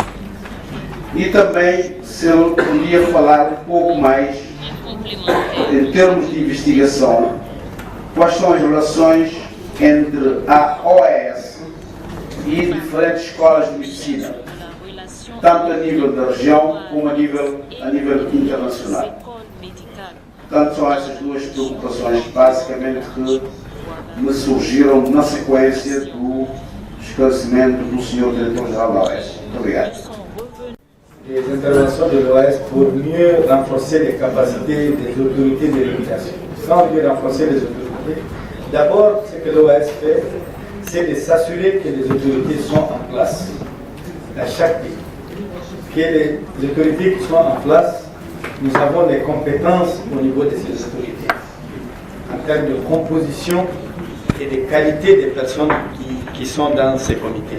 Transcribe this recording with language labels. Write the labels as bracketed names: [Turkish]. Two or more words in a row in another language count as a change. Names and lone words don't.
[Portuguese] E também se ele podia falar um pouco mais em termos de investigação, quais são as relações entre a OAS e diferentes escolas de medicina, tanto a nível da região como a nível internacional. Portanto, são essas duas preocupações basicamente que me surgiram na sequência do esclarecimento do Sr. Diretor-Geral da OAS. Muito obrigado. [French] Les interventions de l'OAS pour mieux renforcer les capacités des autorités de l'éducation. Sans mieux renforcer les autorités, d'abord, ce que l'OAS fait, c'est de s'assurer que les autorités sont en place à chaque pays. Que les autorités qui sont en place, nous avons les compétences au niveau de ces autorités, en termes de composition et de qualité des personnes qui sont dans ces comités.